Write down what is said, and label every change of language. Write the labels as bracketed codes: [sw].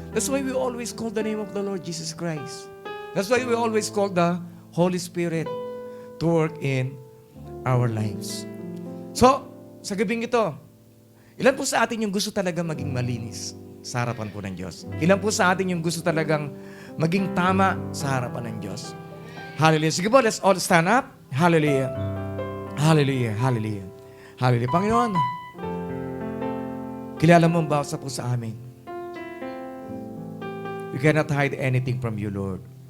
[en] That's why we always call the name of the Lord Jesus Christ. That's why we always call the Holy Spirit to work in our lives. [tl] So, sa gabing ito, ilan po sa atin yung gusto talaga maging malinis sa harapan po ng Diyos? Ilan po sa atin yung gusto talagang maging tama sa harapan ng Diyos? Hallelujah. Sige po, [en] let's all stand up. Hallelujah. Hallelujah. Hallelujah. Hallelujah. [tl] Panginoon, kilala mo ang bawat sa po sa amin. [en] We cannot hide anything from you, Lord.